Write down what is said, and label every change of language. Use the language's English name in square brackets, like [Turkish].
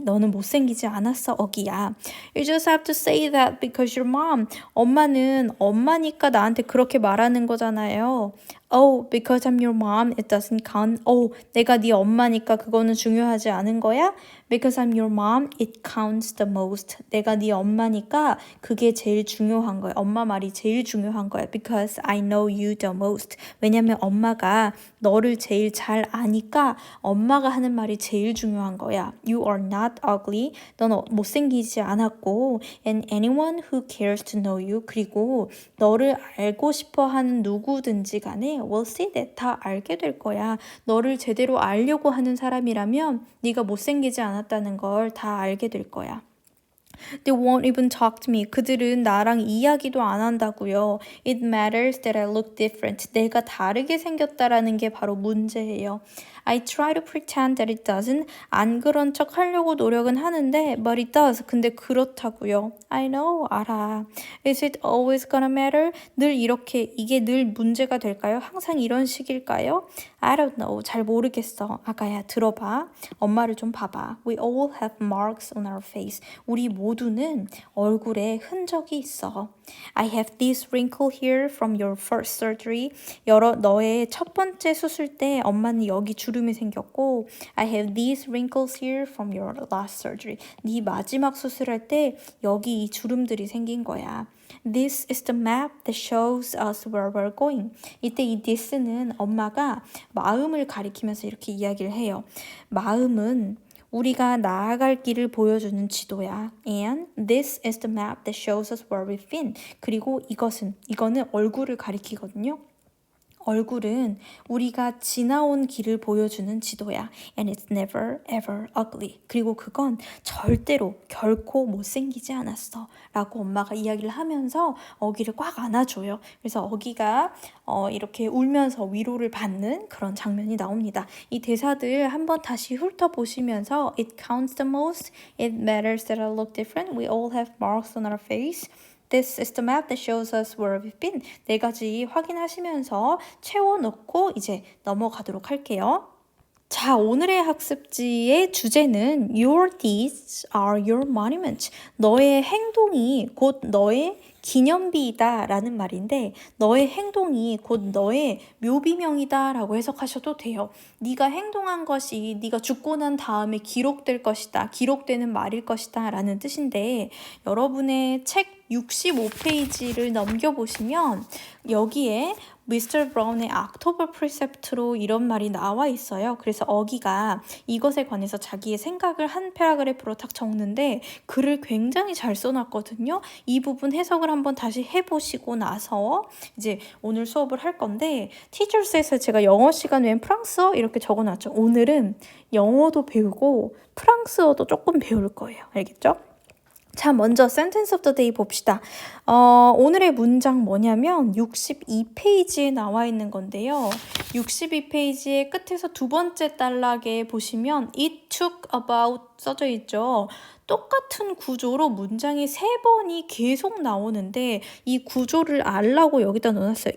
[Korean] 너는 못생기지 않았어, 어기야. [English] You just have to say that because you're mom. [Korean] 엄마는 엄마니까 나한테 그렇게 말하는 거잖아요. [English] Oh, because I'm your mom, it doesn't count. [Korean] Oh, 내가 네 엄마니까 그거는 중요하지 않은 거야? [English] Because I'm your mom, it counts the most. [Korean] 내가 네 엄마니까 그게 제일 중요한 거야. 엄마 말이 제일 중요한 거야. [English] Because I know you the most. [Korean] 왜냐면 엄마가 너를 제일 잘 아니까 엄마가 하는 말이 제일 중요한 거야. You are not ugly. 넌 못생기지 않았고 [English] and anyone who cares to know you. [Korean] 그리고 너를 알고 싶어 하는 누구든지 간에 [English] will see that. [Korean] 다 알게 될 거야. 너를 제대로 알려고 하는 사람이라면 네가 못생기지 않았다는 걸 다 알게 될 거야. [English] They won't even talk to me. [Korean] 그들은 나랑 이야기도 안 한다고요. [English] It matters that I look different. [Korean] 내가 다르게 생겼다라는 게 바로 문제예요. [English] I try to pretend that it doesn't. [Korean] 안 그런 척 하려고 노력은 하는데 [English] but it does. [Korean] 근데 그렇다고요. [English] I know. [Korean] 알아. [English] Is it always gonna matter? [Korean] 늘 이렇게 이게 늘 문제가 될까요? 항상 이런 식일까요? [English] I don't know. [Korean] 잘 모르겠어. 아가야, 들어봐. 엄마를 좀 봐봐. [English] We all have marks on our face. [Korean] 우리 모두는 얼굴에 흔적이 있어. [English] I have this wrinkle here from your first surgery. [Korean] 너의 첫 번째 수술 때 엄마는 여기 주름이 생겼고 [English] I have these wrinkles here from your last surgery. [Korean] 네 마지막 수술할 때 여기 이 주름들이 생긴 거야. [English] This is the map that shows us where we're going. [Korean] 이때 이 this는 엄마가 마음을 가리키면서 이렇게 이야기를 해요. 마음은 우리가 나아갈 길을 보여주는 지도야. [English] And this is the map that shows us where we've been. [Korean] 그리고 이거는 얼굴을 가리키거든요. 얼굴은 우리가 지나온 길을 보여주는 지도야. And it's never ever ugly. 그리고 그건 절대로 결코 못생기지 않았어. 라고 엄마가 이야기를 하면서 어기를 꽉 안아줘요. 그래서 어기가 이렇게 울면서 위로를 받는 그런 장면이 나옵니다. 이 대사들 한번 다시 훑어보시면서 [English] It counts the most. It matters that I look different. We all have marks on our face. This is the map that shows us where we've been. [Korean] 네 가지 확인하시면서 채워놓고 이제 넘어가도록 할게요. 자, 오늘의 학습지의 주제는 [English] Your deeds are your monument. [Korean] 너의 행동이 곧 너의 기념비이다 라는 말인데 너의 행동이 곧 너의 묘비명이다 라고 해석하셔도 돼요. 네가 행동한 것이 네가 죽고 난 다음에 기록될 것이다. 기록되는 말일 것이다 라는 뜻인데 여러분의 책 65페이지를 넘겨보시면 여기에 미스터 브라운의 October Precept로 이런 말이 나와 있어요. 그래서 어기가 이것에 관해서 자기의 생각을 한 패러그래프로 딱 적는데 글을 굉장히 잘 써놨거든요. 이 부분 해석을 한번 다시 해보시고 나서 이제 오늘 수업을 할 건데 티처스에서 제가 영어 시간 외엔 프랑스어 이렇게 적어놨죠. 오늘은 영어도 배우고 프랑스어도 조금 배울 거예요. 알겠죠? 자, 먼저 [English] sentence of the day [Korean] 봅시다. 오늘의 문장 뭐냐면 62페이지에 나와 있는 건데요. 62페이지의 끝에서 두 번째 단락에 보시면 [English] it took about [Korean] 써져 있죠. 똑같은 구조로 문장이 3번이 계속 나오는데 이 구조를 알라고 여기다 넣어놨어요.